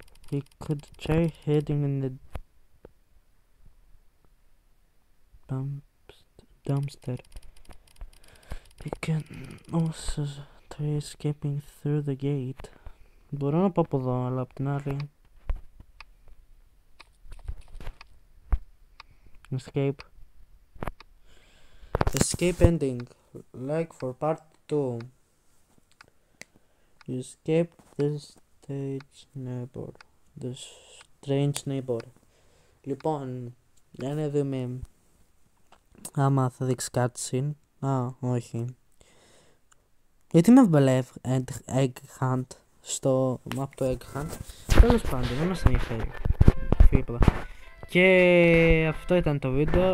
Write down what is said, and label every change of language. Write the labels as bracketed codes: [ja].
[en] We could try hiding in the dumpster. We can also try escaping through the gate. [el] Μπορώ να πάω από εδώ, αλλά απ' την άλλη. [en] Escape. Escape ending. Like for part 2. You escape this stage neighbor. The strange neighbor. [el] Λοιπόν, για να δούμε άμα θα δείξει cutscene. Α, όχι. Γιατί με έβαλε Egg Hunt από το Egg Hunt. Τέλος πάντων, δεν μας ενδιαφέρει. Και αυτό ήταν το βίντεο.